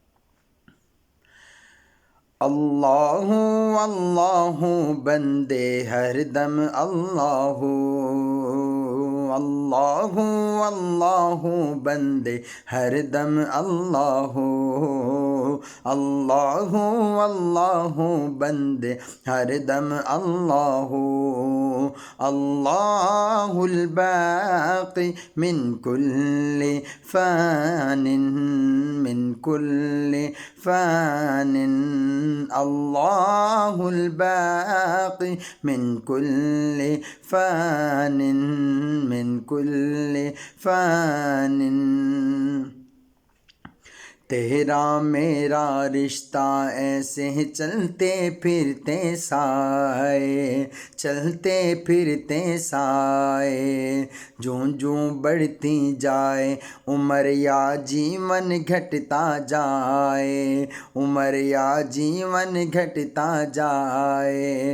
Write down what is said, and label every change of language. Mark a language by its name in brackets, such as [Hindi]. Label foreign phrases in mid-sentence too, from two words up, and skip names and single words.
[Urdu] اللہ اللہ بندے ہر دم اللہ، اللہ اللہ بندے ہر دم اللہ، اللہ اللہ بندے ہر دم اللہ، [Arabic] اللہ الباقی من کل فان، من کل فان، اللہ الباقی من کل فان، من کل فان۔ [Urdu] تیرا میرا رشتہ ایسے چلتے پھرتے سائے، چلتے پھرتے سائے، جوں جوں بڑھتی جائے عمر یا جیون گھٹتا جائے، عمر یا جیون گھٹتا جائے۔